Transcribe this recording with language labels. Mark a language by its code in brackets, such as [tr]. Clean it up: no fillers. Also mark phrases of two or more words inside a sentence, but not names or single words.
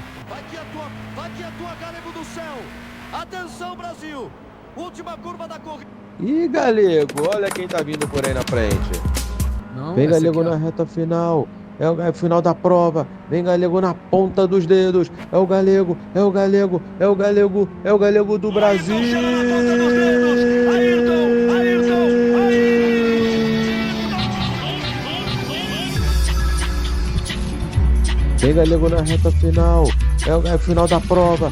[pt] Vai que atua Galego do Céu. Atenção, Brasil. Última curva da corrida. Ih, Galego, olha quem tá vindo por aí na frente. Não, Vem, essa Galego, aqui, ó. na reta final. É o final da prova. Vem, Galego, na ponta dos dedos. É o Galego, é o Galego, é o Galego, é o Galego do Brasil. Vem, Galego, na reta final. É o final da prova.